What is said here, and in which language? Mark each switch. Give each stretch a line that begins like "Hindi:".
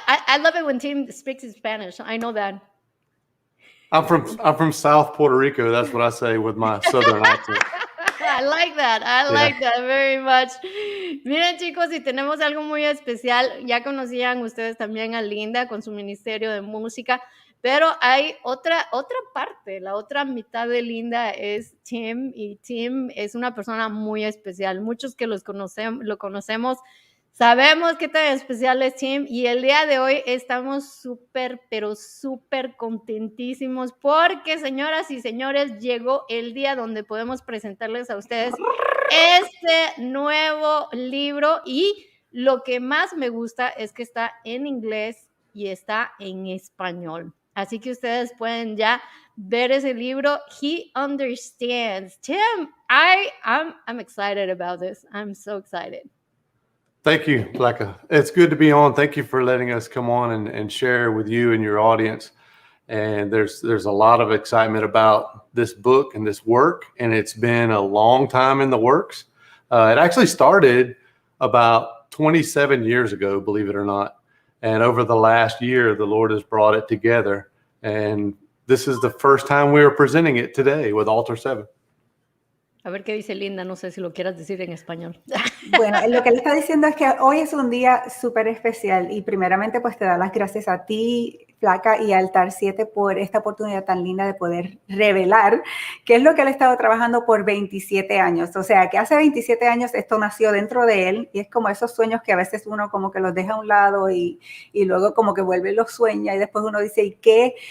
English: I love it when Tim speaks in Spanish. I know that. I'm from South Puerto Rico. That's what I say with my southern accent. I like that. I like that very much.
Spanish: Miren, chicos, y tenemos algo muy especial. Ya conocían ustedes también a Linda con su ministerio de música, pero hay otra parte. La otra mitad de Linda es Tim, y Tim es una persona muy especial. Muchos que lo conocemos sabemos qué tan especial es Tim, y el día de hoy estamos súper contentísimos porque, señoras y señores, llegó el día donde podemos presentarles a ustedes este nuevo libro, y lo que más me gusta es que está en inglés y está en español. Así que ustedes pueden ya ver ese libro.
English: He Understands. Tim, I'm excited about this. I'm so excited. Thank you, Flecka. It's good to be on. Thank you for letting us come on and share with you and your audience. And there's a lot of excitement about this book and this work, and it's been a long time in the works. It actually started about 27 years ago, believe it or not. And over the last year, the Lord has brought it together. And this is the first time we are presenting it today with Altar 7.
Spanish: A ver qué dice Linda, no sé si lo quieras decir en español. Bueno, lo que él está diciendo es que hoy es un día súper especial y primeramente pues te da las gracias a ti, Flaca, y a Altar 7 por esta oportunidad tan linda de poder revelar qué es lo que él ha estado trabajando por 27 años. O sea, que hace 27 años esto nació dentro de él y es como esos sueños que a veces uno como que los deja a un lado y luego como que vuelve y los sueña y después uno dice, ¿y qué?